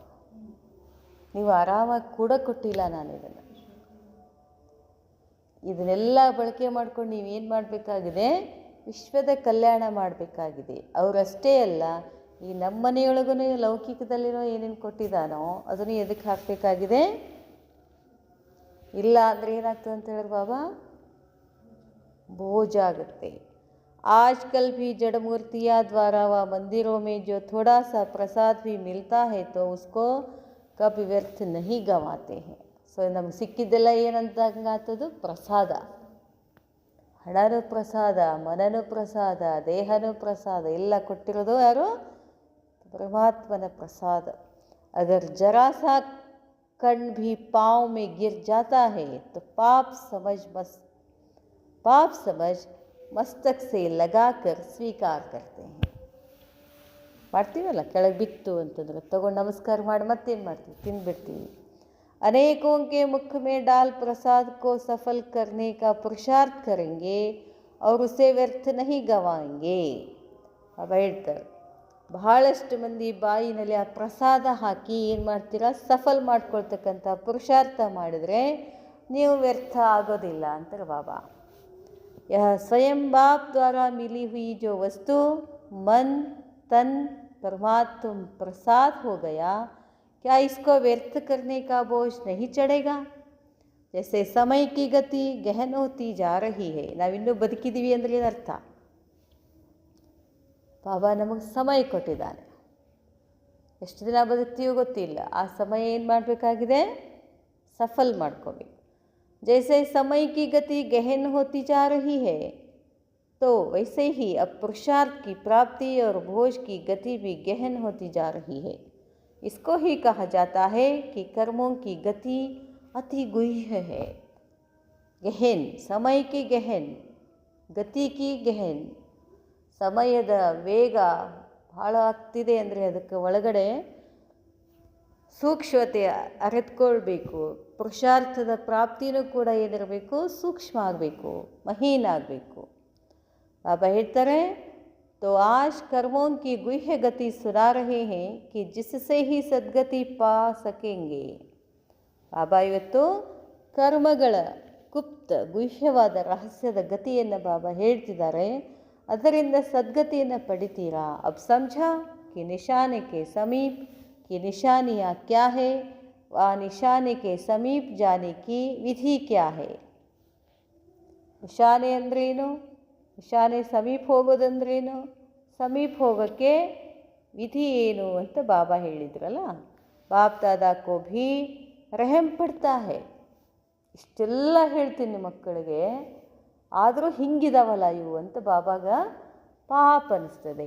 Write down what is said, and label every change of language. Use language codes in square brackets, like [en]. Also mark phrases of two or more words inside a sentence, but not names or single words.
[kn] ನೀವು ಆರಾಮಾಗಿ ಕೂಡ ಕೊಟ್ಟಿಲ್ಲ ನಾನು ಇದನ್ನೆಲ್ಲ ಬಳಕೆ ಮಾಡ್ಕೊಂಡು ನೀವೇನು ಮಾಡಬೇಕಾಗಿದೆ? ವಿಶ್ವದ ಕಲ್ಯಾಣ ಮಾಡಬೇಕಾಗಿದೆ. ಅವರಷ್ಟೇ ಅಲ್ಲ, ಈ ನಮ್ಮ ಮನೆಯೊಳಗೂ ಲೌಕಿಕದಲ್ಲಿನೋ ಏನೇನು ಕೊಟ್ಟಿದ್ದಾನೋ ಅದನ್ನು ಎದಕ್ಕೆ ಹಾಕಬೇಕಾಗಿದೆ? ಇಲ್ಲ ಅಂದರೆ ಏನಾಗ್ತದೆ ಅಂತ ಹೇಳಿದ್ರೆ ಬಾಬಾ, ಬೋಝ ಆಗ್ತೆ. [hi] आजकल भी जड़ मूर्तियाँ द्वारा व मंदिरों में जो थोड़ा सा प्रसाद भी मिलता है तो उसको कभी व्यर्थ नहीं गंवाते हैं. [kn] ಸೊ ನಮ್ಗೆ ಸಿಕ್ಕಿದ್ದೆಲ್ಲ ಏನಂತ ಹಂಗಾಗ್ತದು? ಪ್ರಸಾದ. ಹಣನೂ ಪ್ರಸಾದ, ಮನನೂ ಪ್ರಸಾದ, ದೇಹನೂ ಪ್ರಸಾದ, ಎಲ್ಲ ಕೊಟ್ಟಿರೋದು ಯಾರು? ಪರಮಾತ್ಮನ ಪ್ರಸಾದ. [hi] अगर ज़रा सा कण भी पाँव में गिर जाता है तो पाप समझ मस्तक से लगाकर ಸ್ವೀಕಾರ करते हैं. [kn] ಮಾಡ್ತೀವಲ್ಲ, ಕೆಳಗೆ ಬಿತ್ತು ಅಂತಂದ್ರೆ ತಗೊಂಡು ನಮಸ್ಕಾರ ಮಾಡಿ ಮತ್ತೇನು ಮಾಡ್ತೀವಿ, ತಿಂದುಬಿಡ್ತೀವಿ. [hi] अनेकों के मुख में डाल प्रसाद को सफल करने का पुरुषार्थ करेंगे और उसे व्यर्थ नहीं गवाएंगे. [kn] ಅವ ಹೇಳ್ತಾರೆ, ಬಹಳಷ್ಟು ಮಂದಿ ಬಾಯಿನಲ್ಲಿ ಆ ಪ್ರಸಾದ ಹಾಕಿ ಏನು ಮಾಡ್ತೀರಾ, ಸಫಲ್ ಮಾಡ್ಕೊಳ್ತಕ್ಕಂಥ ಪುರುಷಾರ್ಥ ಮಾಡಿದರೆ ನೀವು ವ್ಯರ್ಥ ಆಗೋದಿಲ್ಲ ಅಂತಾರೆ ಬಾಬಾ. [hi] यह स्वयं बाप द्वारा मिली हुई जो वस्तु मन तन परमात्म प्रसाद हो गया, क्या इसको व्यर्थ करने का बोझ नहीं चढ़ेगा. जैसे समय की गति गहन होती जा रही है. [kn] ನಾವಿನ್ನೂ ಬದುಕಿದ್ದೀವಿ ಅಂದರೆ ಏನರ್ಥ, ಬಾಬಾ ನಮಗೆ ಸಮಯ ಕೊಟ್ಟಿದ್ದಾನೆ. ಎಷ್ಟು ದಿನ ಬದುಕ್ತೀವೋ ಗೊತ್ತಿಲ್ಲ. ಆ ಸಮಯ ಏನು ಮಾಡಬೇಕಾಗಿದೆ, ಸಫಲ್ ಮಾಡ್ಕೋಬೇಕು. [hi] जैसे समय की गति गहन होती जा रही है तो वैसे ही अब पुरुषार्थ की प्राप्ति और भोज की गति भी गहन होती जा रही है. इसको ही कहा जाता है कि कर्मों की गति अति गुह्य है. गहन, समय की गहन, गति की गहन. [kn] ಸಮಯದ ವೇಗ ಭಾಳ ಆಗ್ತಿದೆ ಅಂದರೆ ಅದಕ್ಕೆ ಒಳಗಡೆ ಸೂಕ್ಷ್ಮತೆ ಅರಿತುಕೊಳ್ಬೇಕು. ಪುರುಷಾರ್ಥದ ಪ್ರಾಪ್ತಿನೂ ಕೂಡ ಏನಿರಬೇಕು, ಸೂಕ್ಷ್ಮ ಆಗಬೇಕು, ಮಹೀನ್ ಆಗಬೇಕು. ಬಾಬಾ ಹೇಳ್ತಾರೆ, [hi] तो आज कर्मों की गुह्य गति सुना रहे हैं कि जिससे ही सद्गति पा सकेंगे. [kn] ಬಾಬಾ ಇವತ್ತು ಕರ್ಮಗಳ ಗುಪ್ತ ಗುಹ್ಯವಾದ ರಹಸ್ಯದ ಗತಿಯನ್ನು ಬಾಬಾ ಹೇಳ್ತಿದ್ದಾರೆ. ಅದರಿಂದ ಸದ್ಗತಿಯನ್ನು ಪಡಿತೀರಾ. [hi] अब समझा कि निशाने के समीप की निशानियाँ क्या है व निशाने के समीप जाने की विधि क्या है. [kn] ನಿಶಾನೆ ಅಂದ್ರೇನು, ನಿಶಾನೆ ಸಮೀಪ ಹೋಗೋದಂದ್ರೇನು, ಸಮೀಪ ಹೋಗೋಕ್ಕೆ ವಿಧಿ ಏನು ಅಂತ ಬಾಬಾ ಹೇಳಿದ್ರಲ್ಲ. [hi] बाप दादा को भी रहम पड़ता है. [kn] ಇಷ್ಟೆಲ್ಲ ಹೇಳ್ತೀನಿ ಮಕ್ಕಳಿಗೆ, ಆದರೂ ಹಿಂಗಿದಾವಲ್ಲ ಇವು ಅಂತ ಬಾಬಾಗ ಪಾಪ ಅನಿಸ್ತದೆ.